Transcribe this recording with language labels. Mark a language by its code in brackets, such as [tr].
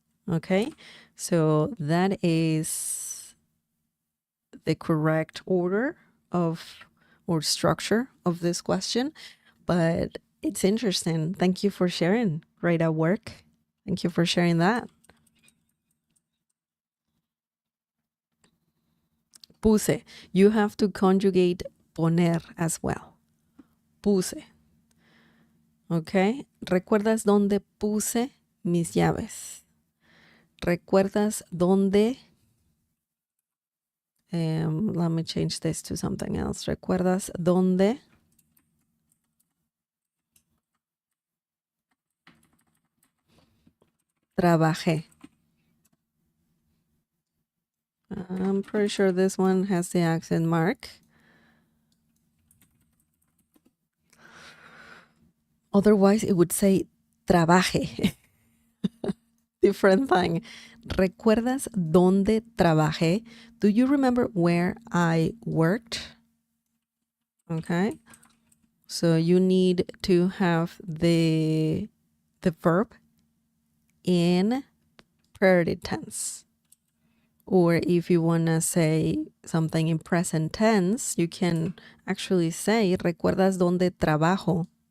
[en] Okay, so that is the correct order of or structure of this question, but it's interesting. Thank you for sharing. Great at work. Thank you for sharing that. [es] Puse. [en] You have to conjugate poner as well. [es] Puse. [en] Okay. [es] ¿Recuerdas dónde puse mis llaves? ¿Recuerdas dónde? [en] Let me change this to something else. [es] ¿Recuerdas dónde? Trabajé. [en] I'm pretty sure this one has the accent mark. Otherwise, it would say trabaje. Different thing. [es] ¿Recuerdas dónde trabajé? [en] Do you remember where I worked? Okay. So you need to have the verb in priority tense. Or if you want to say something in present tense, you can actually say, [es] ¿recuerdas dónde trabajo?